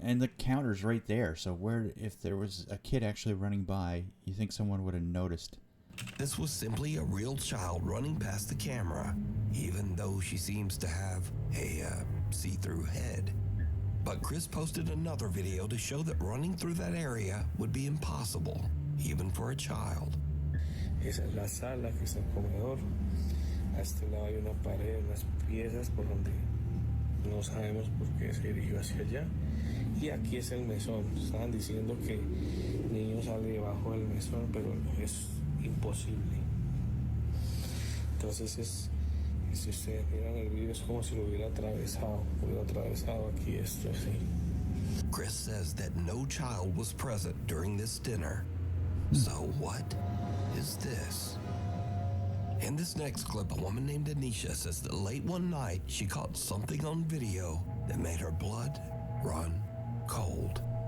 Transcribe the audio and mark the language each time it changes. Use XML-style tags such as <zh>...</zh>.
<en>And the counter's right there. So where, if there was a kid actually running by, you think someone would have noticed? this was simply a real child running past the camera, even though she seems to have a see-through head. But Chris posted another video to show that running through that area would be impossible, even for a child.</en> <es>Esa es la sala, que es el comedor. A este lado hay una pared, unas piezas por donde no sabemos por qué se dirigió hacia allá. Y aquí es el mesón. Estaban diciendo que el niño sale debajo del mesón, pero es imposible. Entonces si ustedes miran el video, es como si lo hubiera atravesado aquí esto así.</es> <en>Chris says that no child was present during this dinner. So what is this? In this next clip, a woman named Anisha says that late one night she caught something on video that made her blood run cold.</en>